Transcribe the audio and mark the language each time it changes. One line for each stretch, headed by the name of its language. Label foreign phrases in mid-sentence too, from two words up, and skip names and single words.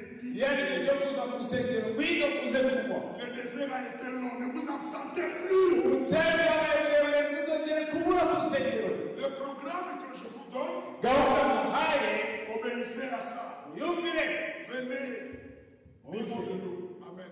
Kinyarwanda: Iyo ari igihe cyo kuza mu rusengero, ngwino uze kunywa.
French: Le désert a été long, ne vous absentez plus.
Kinyarwanda: Ubutayu bwabaye burebure, ntuzongere kubura ku rusengero.
French: Le programme que je vous donne,
Kinyarwanda: Gahunda muhaye,
French: obéissez à ça.
Kinyarwanda: uyumvire.
French: Venez, buvons de l'eau. Amen.